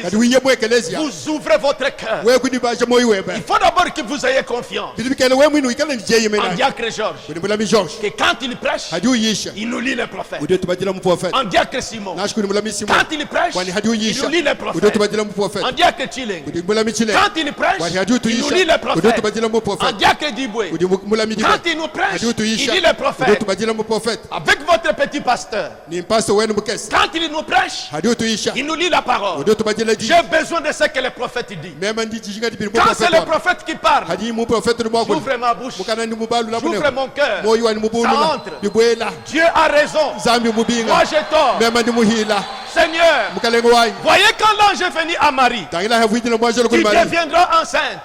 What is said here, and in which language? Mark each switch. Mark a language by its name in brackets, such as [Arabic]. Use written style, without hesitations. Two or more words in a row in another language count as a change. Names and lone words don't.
[French] Vous ouvrez votre cœur. Il faut d'abord que vous ayez confiance en Diacre Georges. Que quand il prêche, il nous lit les prophètes. En Diacre Simon. Quand il prêche, il nous lit les prophètes. prophète. En diacre Chileng. [Chokwe] Kudi mulami chile. [French] Quand il prêche, il nous lit les prophètes. En diacre Diboué. [Chokwe] Kudi mulami dibe. [French] Quand il nous prêche, il lit les prophètes. Avec votre petit pasteur. [Chokwe] Ni pastor wenu mukesi. [French] Quand il nous prêche, il nous lit la parole. J'ai besoin de ce que les prophètes disent. Quand c'est le prophète qui parle, j'ouvre ma bouche, j'ouvre mon cœur, ça entre. Dieu a raison, moi j'ai tort. Seigneur, voyez quand l'ange est venu à Marie, tu deviendras enceinte.